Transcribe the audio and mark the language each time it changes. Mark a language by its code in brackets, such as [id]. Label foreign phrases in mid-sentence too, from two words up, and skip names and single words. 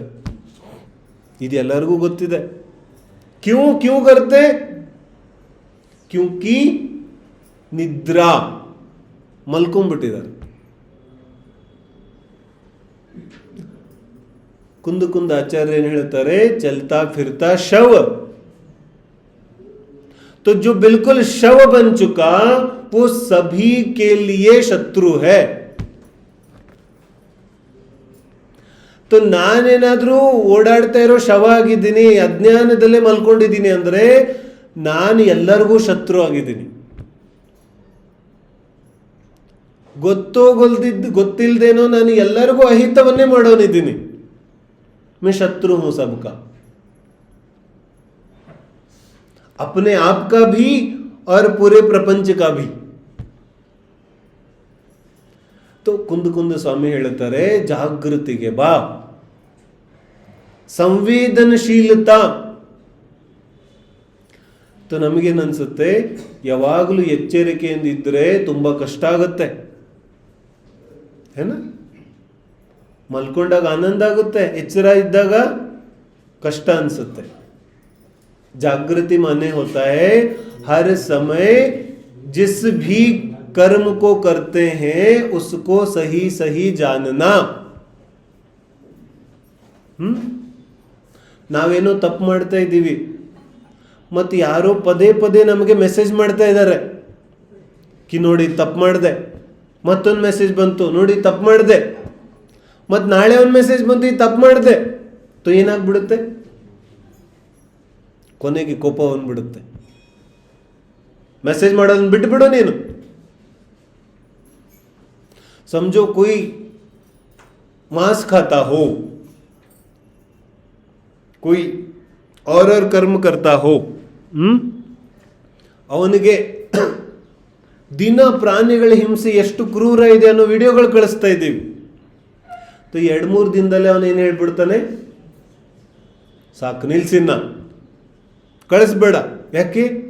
[kn] ಇದೆಲ್ಲರಿಗೂ ಗೊತ್ತಿದೆ. [hi] क्यों क्यों करते? क्योंकि निद्रा, ಮಲ್ಕೊಂಡ್ಬಿಟ್ಟಿದ್ದಾರೆ. [kn] ಕುಂದು ಕುಂದ ಆಚಾರ್ಯ ಏನು ಹೇಳ್ತಾರೆ? [hi] चलता फिरता शव. तो जो बिल्कुल शव बन चुका वो सभी के लिए शत्रु है. [kn] तो ನಾನೇನಾದ್ರೂ ಓಡಾಡ್ತಾ ಇರೋ ಶವ ಆಗಿದ್ದೀನಿ, ಅಜ್ಞಾನದಲ್ಲೇ ಮಲ್ಕೊಂಡಿದ್ದೀನಿ ಅಂದ್ರೆ ನಾನು ಎಲ್ಲರಿಗೂ ಶತ್ರು ಆಗಿದ್ದೀನಿ. ಗೊತ್ತಿಲ್ದೇನೋ ನಾನು ಎಲ್ಲರಿಗೂ ಅಹಿತವನ್ನೇ ಮಾಡೋನಿದ್ದೀನಿ. [hi] मैं शत्रु हूं सबका, अपने आप का भी और पूरे प्रपंच का भी. [kn] तो ಕುಂದ ಸ್ವಾಮಿ ಹೇಳುತ್ತಾರೆ, ಜಾಗೃತಿಗೆ ಬಾ, ಸಂವೇದನಶೀಲತಾ. ನಮಗೇನು ಅನ್ಸುತ್ತೆ? ಯಾವಾಗಲೂ ಎಚ್ಚರಿಕೆಯಿಂದ ಇದ್ರೆ ತುಂಬಾ ಕಷ್ಟ ಆಗುತ್ತೆ. ಏನ ಮಲ್ಕೊಂಡಾಗ ಆನಂದ ಆಗುತ್ತೆ, ಎಚ್ಚರ ಇದ್ದಾಗ ಕಷ್ಟ ಅನ್ಸುತ್ತೆ. [hi] जागृति माने होता है हर समय जिस भी कर्म को करते हैं उसको सही सही जानना. [kn] ನಾವೇನೋ ತಪ್ಪು ಮಾಡ್ತಾ ಇದ್ದೀವಿ, ಮತ್ತು ಯಾರೋ ಪದೇ ಪದೇ ನಮಗೆ ಮೆಸೇಜ್ ಮಾಡ್ತಾ ಇದ್ದಾರೆ ಕಿ ನೋಡಿ ತಪ್ಪು ಮಾಡಿದೆ, ಮತ್ತೊಂದು ಮೆಸೇಜ್ ಬಂತು ನೋಡಿ ತಪ್ಪು ಮಾಡಿದೆ, ಮತ್ತು ನಾಳೆ ಒಂದು ಮೆಸೇಜ್ ಬಂತು ತಪ್ಪು ಮಾಡಿದೆ. तो ಏನಾಗ್ಬಿಡುತ್ತೆ? ಕೊನೆಗೆ ಕೋಪ ಬಂದ್ಬಿಡುತ್ತೆ. मैसेज ಮಾಡೋದನ್ನ ಬಿಟ್ಬಿಡು ನೀನು. [hi] समझो कोई मांस खाता हो, कोई और कर्म करता हो, [kn] ಅವನಿಗೆ ದಿನ ಪ್ರಾಣಿಗಳ ಹಿಂಸೆ ಎಷ್ಟು ಕ್ರೂರ ಇದೆ ಅನ್ನೋ ವಿಡಿಯೋಗಳು ಕಳಿಸ್ತಾ ಇದ್ದೀವಿ. 2-3 ದಿನದಲ್ಲೇ ಅವನೇನು ಹೇಳ್ಬಿಡ್ತಾನೆ? ಸಾಕು ನಿಲ್ಸಿನ್ನ, ಕಳಿಸ್ಬೇಡ. ಯಾಕೆ?